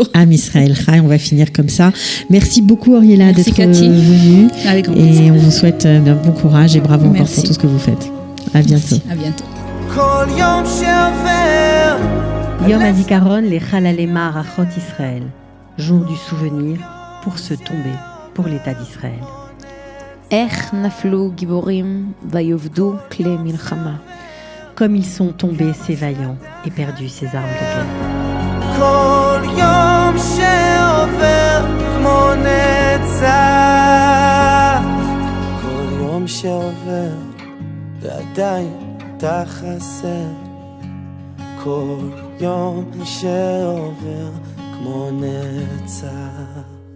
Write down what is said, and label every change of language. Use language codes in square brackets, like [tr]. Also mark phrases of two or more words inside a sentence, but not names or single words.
[he] עם ישראל חי, [fr] on va finir comme ça. Merci beaucoup Oriela d'être venue. Avec grand plaisir. Et on vous souhaite bon courage et bravo encore pour tout ce que vous faites. À bientôt. Merci, à bientôt. [he] יום הזיכרון לחללי מערכות ישראל, [fr] jour du souvenir pour se tomber pour l'État d'Israël. [he] איך נפלו גיבורים ויאבדו כלי מלחמה. [fr] Comme ils sont tombés ces vaillants et perdus ces armes de guerre. [he] כל יום שעובר כמו נצח, כל יום שעובר ועדיין אתה חסר, כל יום שעובר כמו נצח.